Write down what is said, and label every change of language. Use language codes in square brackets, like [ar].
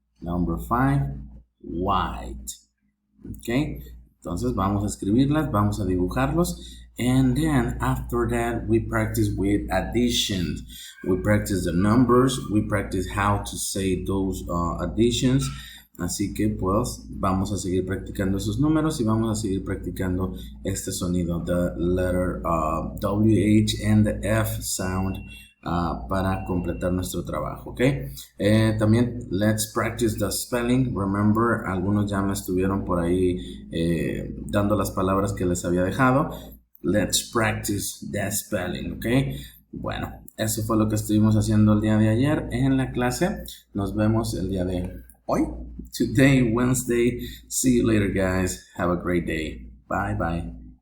[en] Number 5, white. Okay, [es] entonces vamos a escribirlas, vamos a dibujarlos, [en] and then after that we practice with additions. We practice the numbers, we practice how to say those additions. [es] Así que pues vamos a seguir practicando esos números y vamos a seguir practicando este sonido, [en] the letter WH and the F sound, [es] para completar nuestro trabajo, ¿ok? También [en] let's practice the spelling. Remember, [es] algunos ya me estuvieron por ahí dando las palabras que les había dejado. [en] Let's practice the spelling, [es] ¿ok? Bueno, eso fue lo que estuvimos haciendo el día de ayer en la clase. Nos vemos el día de hoy. [en] Today, Wednesday. See you later, guys. Have a great day. Bye, bye.